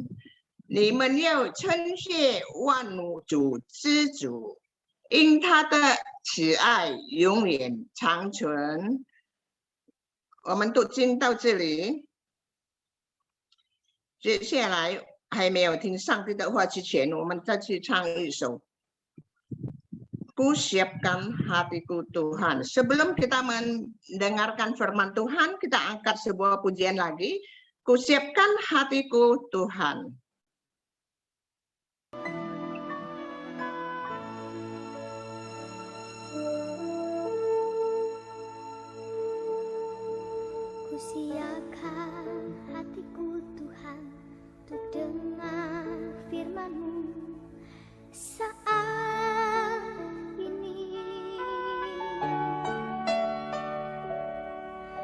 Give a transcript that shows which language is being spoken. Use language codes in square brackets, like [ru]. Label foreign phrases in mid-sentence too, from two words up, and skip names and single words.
[zh] 你们要称谢万物主之主，因他的慈爱永远长存。我们读经到这里，接下来还没有听上帝的话之前，我们再去唱一首 Ku siapkan hatiku Tuhan. [id] Sebelum kita mendengarkan firman Tuhan, kita angkat sebuah pujian lagi. Ku siapkan hatiku Tuhan. Ku siapkan hatiku Tuhan untuk dengar firman-Mu saat ini.